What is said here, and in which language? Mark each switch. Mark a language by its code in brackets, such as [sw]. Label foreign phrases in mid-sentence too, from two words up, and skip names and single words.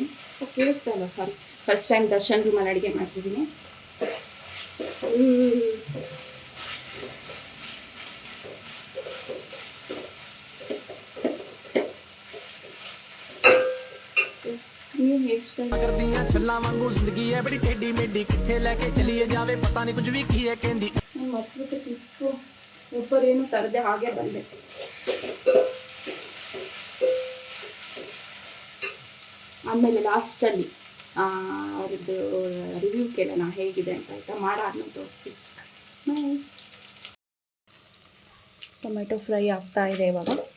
[kn] ಕೇಳಿಸ್ತಾ ಇಲ್ಲ, ಸಾರಿ. [en] first time [kn] ದರ್ಶನ್ ರೂಮಲ್ಲಿ ಅಡುಗೆ ಮಾಡ್ತಿದ್ದೀನಿ. [pa] ನೀವು [en] hair style [pa] ਕਰਦੀਆਂ ਛੱਲਾਂ ਵਾਂਗੂ ਜ਼ਿੰਦਗੀ ਹੈ ਬੜੀ ਟੇਢੀ ਮੇਢੀ ਕਿੱਥੇ ਲੈ ਕੇ ਚਲੀਏ ਜਾਵੇ ਪਤਾ ਨਹੀਂ ਕੁਝ ਵੀ ਕੀ ਹੈ ਕਹਿੰਦੀ. [kn] ಮಕ್ಕಳು ಒಬ್ಬರೇನು ತರದೆ ಹಾಗೆ ಬಂದೆ. ಆಮೇಲೆ ಲಾಸ್ಟಲ್ಲಿ ಅವ್ರದ್ದು ರಿವ್ಯೂ ಕೇಳೋಣ ಹೇಗಿದೆ ಅಂತ. ಆಯಿತಾ? ಮಾಡಾದ್ಮೇಲೆ ತೋರಿಸ್ತೀನಿ. [en] tomato fry [kn] ಆಗ್ತಾ ಇದೆ ಇವಾಗ.